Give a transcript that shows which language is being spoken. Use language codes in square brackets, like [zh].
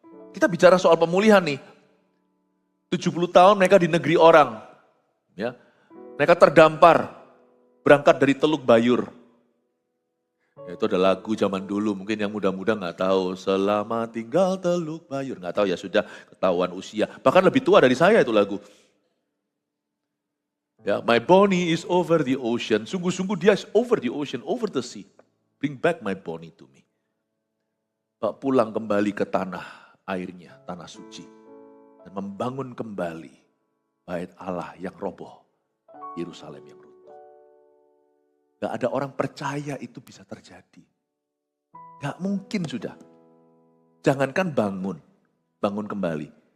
[id] Kita bicara soal pemulihan nih. 70 tahun mereka di negeri orang. Ya, mereka terdampar, berangkat dari Teluk Bayur. Ya, itu ada lagu zaman dulu, mungkin yang muda-muda gak tahu. Selama tinggal Teluk Bayur, gak tahu ya, sudah ketahuan usia. Bahkan lebih tua dari saya itu lagu. [en] Ya, my Bonnie is over the ocean. [id] Sungguh-sungguh dia [en] is over the ocean, over the sea. Bring back my Bonnie to me. [id] Pulang kembali ke tanah airnya, tanah suci. Dan membangun kembali bait Allah yang roboh, Yerusalem yang runtuh. Gak ada orang percaya itu bisa terjadi. Gak mungkin sudah. Jangankan bangun. bangun kembali.